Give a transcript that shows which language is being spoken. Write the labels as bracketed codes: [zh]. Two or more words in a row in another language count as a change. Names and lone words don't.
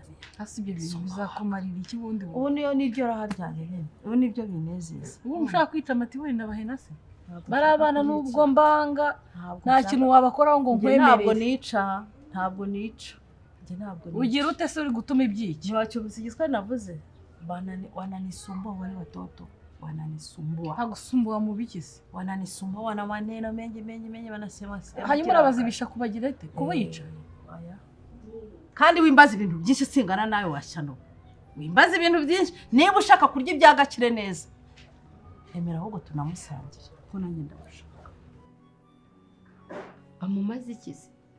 [rw] Hasi ibyo bintu bizakumarira iki bundi? Ubu niyo niryo raharyanye nyine. Ubu nibyo binezeza. Ubu mushaka kwica amatiweri ndabahena se? Bari abana nubwo mbanga nta kintu wabakoraho ngo nkwemerere. Ntabwo nica, ntabwo nica. Ugira ute se uri gutuma ibyiki? Ntiwacyumvise igiswahili navuze? [sw] Wananisumbua wale watoto, wananisumbua. [rw] Hagusumbua mu biki se? [sw] Wananisumbua, wana maneno mengi wanasema. [rw] Hanyuma urabazibisha kubagira ite? Kubica? Kandi wimbaza ibintu byinshi singana nawe washyano. Wimbaza ibintu byinshi. Niba ushaka kurya ibya Gakire neza, emera ahubwo tunamusangira. Ko nanjye ndamushaka. Amumaze iki se?